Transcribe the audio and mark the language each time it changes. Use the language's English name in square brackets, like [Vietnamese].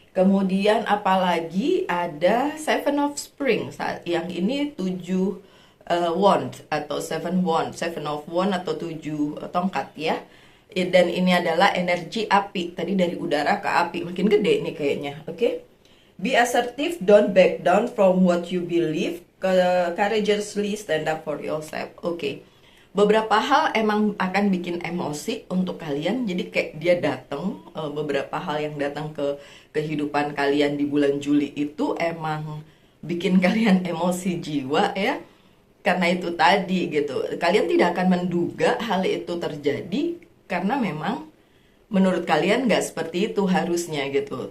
[Indonesian] Kemudian apalagi ada Seven of Spring. Yang ini 7 wand atau 7 wand, 7 of wand atau 7 tongkat ya. Dan ini adalah energi api. Tadi dari udara ke api, makin gede nih kayaknya. Oke. [English] Be assertive, don't back down from what you believe. Courageously stand up for yourself. [Indonesian] Oke. Beberapa hal emang akan bikin emosi untuk kalian. Jadi kayak dia datang, beberapa hal yang datang ke kehidupan kalian di bulan Juli itu emang bikin kalian emosi jiwa ya. Karena itu tadi gitu, kalian tidak akan menduga hal itu terjadi, karena memang menurut kalian nggak seperti itu harusnya gitu.